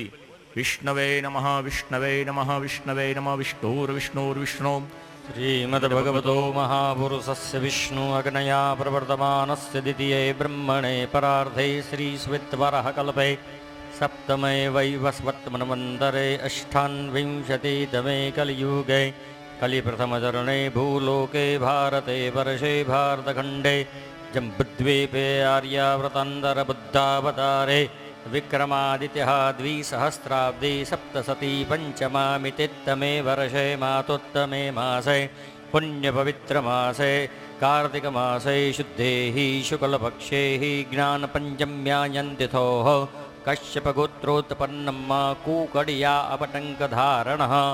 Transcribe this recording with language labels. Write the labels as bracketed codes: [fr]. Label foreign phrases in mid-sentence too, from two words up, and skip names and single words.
[sa] વિષ્ણવે નમઃ, વિષ્ણવે નમઃ, વિષ્ણવે નમઃ, વિષ્ણુર વિષ્ણુર વિષ્ણુ. શ્રીમદ્ભગવતો મહાપુરુષસ્ય વિષ્ણુ અગ્નયા પ્રવર્તમાનસ્ય દ્વિતીયે બ્રહ્મણે પરાર્ધે શ્રીસ્વિત્વરઃ કલ્પે સપ્તમે વૈવસ્વત મન્વन्तરે અષ્ટાન્વિંશતિતમે કલિયુગે कलिप्रथमचरणे भूलोके भारते वर्षे भारतखण्डे जम्बुद्वीपे आर्याव्रतान्तरबुद्धावतारे विक्रमादित्यः द्विसहस्राब्दे सप्तशती पञ्चमामितित्तमे वर्षे मातोत्तमे मासे पुण्यपवित्रमासे कार्तिकमासे शुद्धे हि शुक्लपक्षे हि ज्ञानपञ्चम्यायन्तिथोः कश्यपगोत्रोत्पन्नं कूकडिया अपटङ्कधारणः